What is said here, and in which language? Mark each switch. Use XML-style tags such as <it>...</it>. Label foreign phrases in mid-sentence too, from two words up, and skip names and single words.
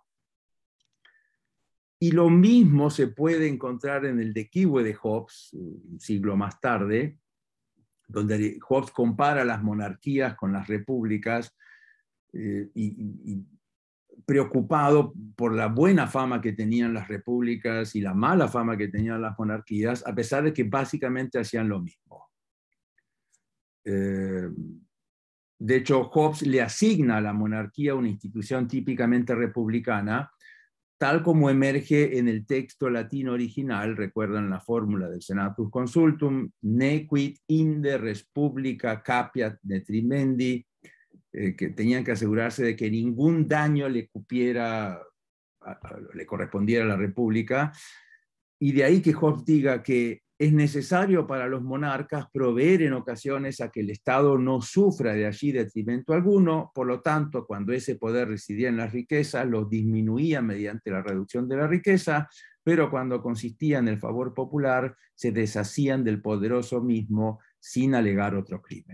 <es>Y lo mismo se puede encontrar en el Dequihue de Hobbes, un siglo más tarde, donde Hobbes compara las monarquías con las repúblicas y preocupado por la buena fama que tenían las repúblicas y la mala fama que tenían las monarquías, a pesar de que básicamente hacían lo mismo. De hecho, Hobbes le asigna a la monarquía una institución típicamente republicana, tal como emerge en el texto latino original. Recuerdan la fórmula del</es> <la>Senatus Consultum, nequit inde res publica capiat detrimendi,</la> <es>que tenían que asegurarse de que ningún daño le correspondiera a la República, y de ahí que Hobbes diga que es necesario para los monarcas proveer en ocasiones a que el Estado no sufra de allí detrimento alguno, por lo tanto, cuando ese poder residía en las riquezas, los disminuía mediante la reducción de la riqueza, pero cuando consistía en el favor popular, se deshacían del poderoso mismo sin alegar otro crimen.</es>